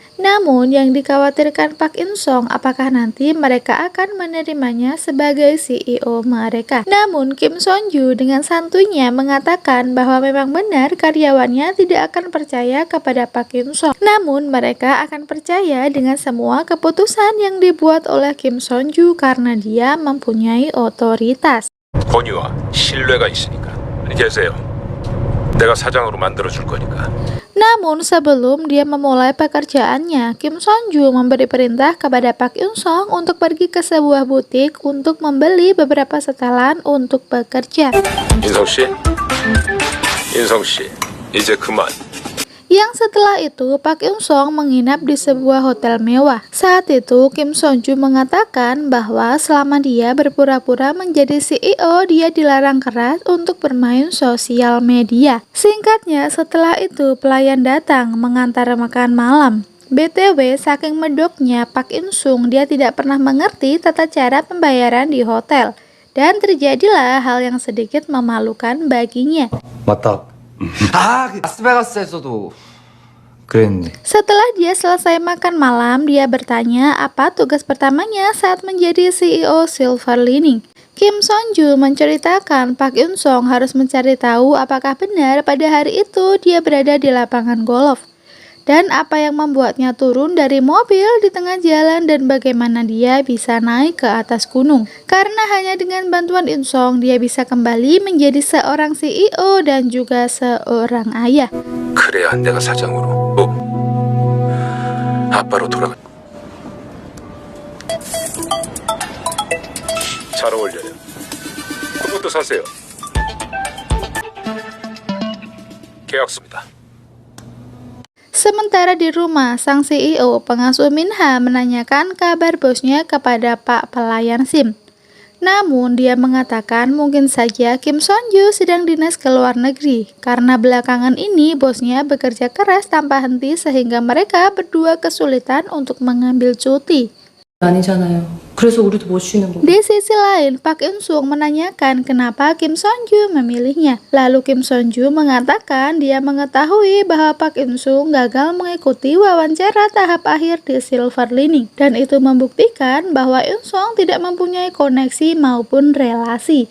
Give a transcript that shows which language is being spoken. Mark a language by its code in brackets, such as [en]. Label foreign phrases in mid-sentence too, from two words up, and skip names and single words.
[id] Namun yang dikhawatirkan Pak Insung apakah nanti mereka akan menerimanya sebagai CEO mereka. Namun Kim Sonju dengan santuinya mengatakan bahwa memang benar karyawannya tidak akan percaya kepada Pak Insung. Namun mereka akan percaya dengan semua keputusan yang dibuat oleh Kim Sonju karena dia mempunyai otoritas. [ko] 권위와 신뢰가 있으니까 계세요. 내가 사장으로 만들어줄 거니까. [id] Namun sebelum dia memulai pekerjaannya, Kim Sonju memberi perintah kepada Pak Insung untuk pergi ke sebuah butik untuk membeli beberapa setelan untuk bekerja. [ko] 인성 씨, 이제 그만. [id] Yang setelah itu Pak Insung menginap di sebuah hotel mewah. Saat itu Kim Sonju mengatakan bahwa selama dia berpura-pura menjadi CEO, dia dilarang keras untuk bermain sosial media. Singkatnya, setelah itu pelayan datang mengantar makan malam. BTW, saking medoknya Pak In-sung, dia tidak pernah mengerti tata cara pembayaran di hotel. Dan terjadilah hal yang sedikit memalukan baginya. [ko] 맞다. 아, 라스베가스에서도 그랬는데. [id] Setelah dia selesai makan malam, dia bertanya apa tugas pertamanya saat menjadi CEO Silver Lining. Kim Son-ju menceritakan Pak In-sung harus mencari tahu apakah benar pada hari itu dia berada di lapangan golf. Dan apa yang membuatnya turun dari mobil di tengah jalan dan bagaimana dia bisa naik ke atas gunung. Karena hanya dengan bantuan In-sung dia bisa kembali menjadi seorang CEO dan juga seorang ayah. [ko] 그래야 내가 사장으로 아빠로 돌아가. 잘 어울려요. 그것도 사세요. 계약서입니다. [id] Sementara di rumah, sang CEO, pengasuh Minha, menanyakan kabar bosnya kepada Pak Pelayan SIM. Namun, dia mengatakan mungkin saja Kim Son-ju sedang dinas ke luar negeri, karena belakangan ini bosnya bekerja keras tanpa henti sehingga mereka berdua kesulitan untuk mengambil cuti. [ko] 아니잖아요. 그래서 우리도 못 쉬는 거고. [id] Di sisi lain, Pak In-sung menanyakan kenapa Kim Son-ju memilihnya. Lalu Kim Son-ju mengatakan dia mengetahui bahwa Pak In-sung gagal mengikuti wawancara tahap akhir di Silver Lining. Dan itu membuktikan bahwa In-sung tidak mempunyai koneksi maupun relasi.